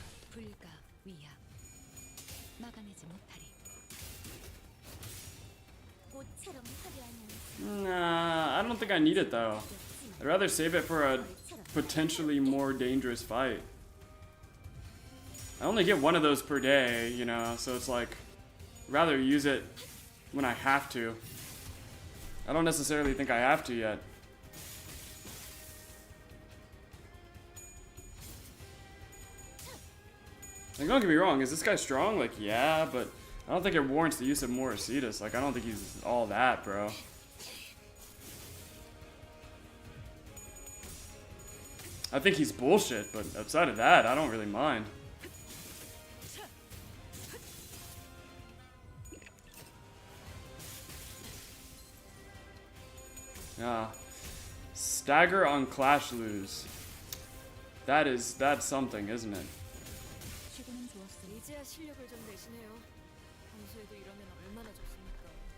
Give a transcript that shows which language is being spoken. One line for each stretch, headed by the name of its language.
Korean: 불가 위압 막아내지 못하리. 꽃처럼 화려한
English: Nah, I don't think I need it though. I'd rather save it for a potentially more dangerous fight. I only get one of those per day, you know, so it's like, I'd rather use it when I have to. I don't necessarily think I have to yet. Like, don't get me wrong, is this guy strong? Like, yeah, but I don't think it warrants the use of more Acetus. Like, I don't think he's all that, bro. I think he's bullshit, but outside of that, I don't really mind. Yeah. Stagger on Clash lose. That's something, isn't it?
Korean: 최고는 좋았어. 이제야 실력을 좀 내시네요. 평소에도 이러면 얼마나 좋습니까?